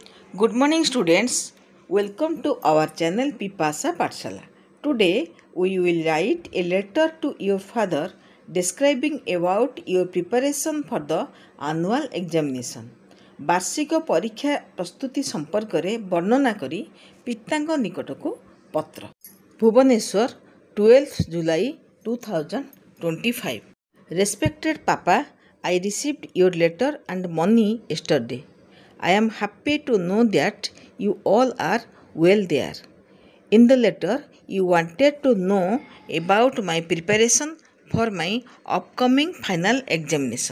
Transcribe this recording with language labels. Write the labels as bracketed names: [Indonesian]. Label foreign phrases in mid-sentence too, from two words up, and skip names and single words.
[English] Good morning, students. Welcome to our channel Pipasa Pathshala. Today we will write a letter to your father describing about your preparation for the annual examination. [Odia] ବାର୍ଷିକ ପରୀକ୍ଷା ପ୍ରସ୍ତୁତି ସମ୍ପର୍କରେ ବର୍ଣ୍ଣନା କରି ପିତାଙ୍କ ନିକଟକୁ ପତ୍ର। ଭୁବନେଶ୍ୱର 12 July 2025. [English] Respected Papa, I received your letter and money yesterday. I am happy to know that you all are well there. In the letter, you wanted to know about my preparation for my upcoming final examination.